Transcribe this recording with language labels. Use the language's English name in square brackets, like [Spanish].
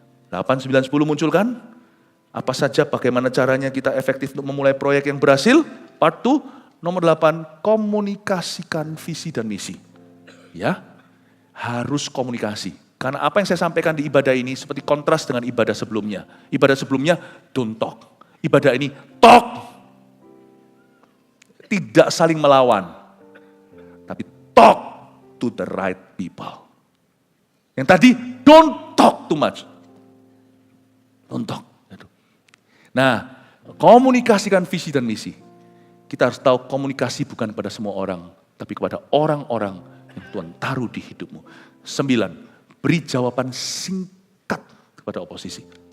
[Indonesian] 8, 9, 10 munculkan. Apa saja, bagaimana caranya kita efektif untuk memulai proyek yang berhasil? Part 2, nomor 8, komunikasikan visi dan misi. Ya, harus komunikasi. Karena apa yang saya sampaikan di ibadah ini seperti kontras dengan ibadah sebelumnya. Ibadah sebelumnya, [English] don't talk. [Indonesian] Ibadah ini, [English] talk. [Indonesian] Tidak saling melawan. Tapi [English] talk to the right people. [Indonesian] Yang tadi, [English] don't talk too much. Don't talk. [Indonesian] Nah, komunikasikan visi dan misi. Kita harus tahu komunikasi bukan kepada semua orang, tapi kepada orang-orang yang Tuhan taruh di hidupmu. 9, beri jawaban singkat kepada oposisi.